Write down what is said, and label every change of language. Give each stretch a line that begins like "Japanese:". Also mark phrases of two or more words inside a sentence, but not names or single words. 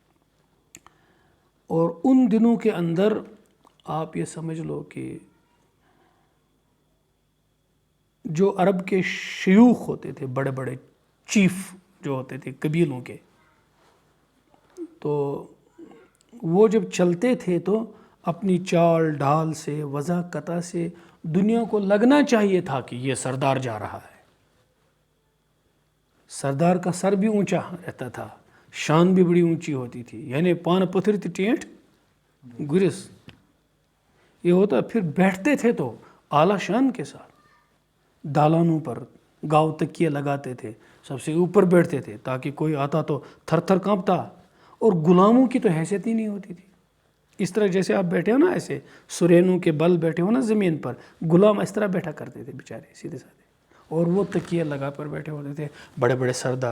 Urdu: اور ان دنوں کے اندر آپ یہ سمجھ لو کہ جو عرب کے شیوخ ہوتے تھے، بڑے بڑے چیف جو ہوتے تھے قبیلوں کے، تو وہ جب چلتے تھے تو اپنی چال ڈھال سے، وضاحت سے دنیا کو لگنا چاہیے تھا کہ یہ سردار جا رہا ہے۔ سردار کا سر بھی اونچا رہتا تھا، شان بھی بڑی اونچی ہوتی تھی، یعنی پان پتھر ٹینٹ گرس یہ ہوتا۔ پھر بیٹھتے تھے تو اعلیٰ شان کے ساتھ دالانوں پر گاؤ تکیے لگاتے تھے، سب سے اوپر بیٹھتے تھے تاکہ کوئی آتا تو تھر تھر کانپتا، اور غلاموں کی تو حیثیت ہی نہیں ہوتی تھی۔ اس طرح جیسے آپ بیٹھے ہو نا، ایسے سرینوں کے بل بیٹھے ہو نا زمین پر، غلام اس طرح بیٹھا کرتے تھے بیچارے سیدھے سادھے، اور وہ تکیے لگا پر بیٹھے ہوتے تھے بڑے بڑے سردار۔